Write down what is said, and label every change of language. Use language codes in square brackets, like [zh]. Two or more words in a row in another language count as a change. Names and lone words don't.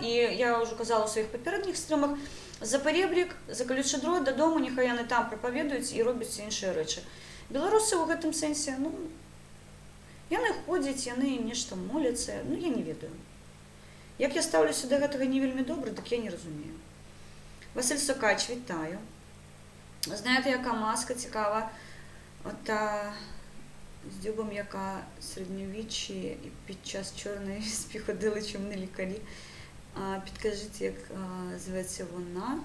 [be] І я ўжо казала ў сваіх папярэдніх стрымах, за паребрік, за калючы дрот дадому, няхай яны там прапаведуюць і робяць іншыя рэчы. Беларусы ў гэтым сэнсе, ну, яны ходзяць, яны нешта моляцца, ну, я не ведаю. Як я стаўлюся да гэтага не вельмі добра, так я не разумею. [uk] Василь Сокач, вітаю. Знаєте, яка маска цікава? Ота з дзюбом, яка середньовіччі і під час чорної віспі ходили чумні лікарі. Підкажіть, як зветься вона?